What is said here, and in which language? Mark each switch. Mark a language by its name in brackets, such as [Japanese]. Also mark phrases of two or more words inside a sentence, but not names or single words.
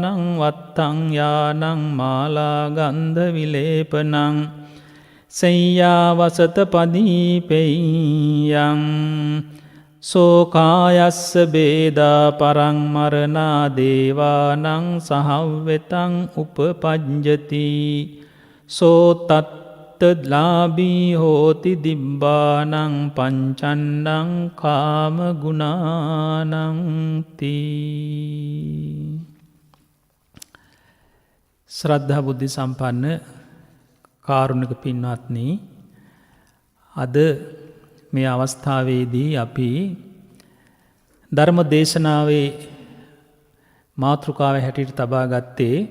[Pali] වත්තං යානං මාලා ගන්ධ විලේපනං සෙය්‍යාවසත පදීපෙය්‍යං සෝකායස්ස බේදා පරං මරණා දේවානං සහව්වෙතං උපපජ්ජති සෝතත් ලාබී හෝති දිබ්බානං පංචන්නං කාම ගුණානංති. [Sinhala] ශ්‍රද්ධා බුද්ධ සම්පන්න කාරුණික පින්වත්නි, අද මේ අවස්ථාවේදී අපි ධර්ම දේශනාවේ මාතෘකාව හැටියට තබා ගත්තේ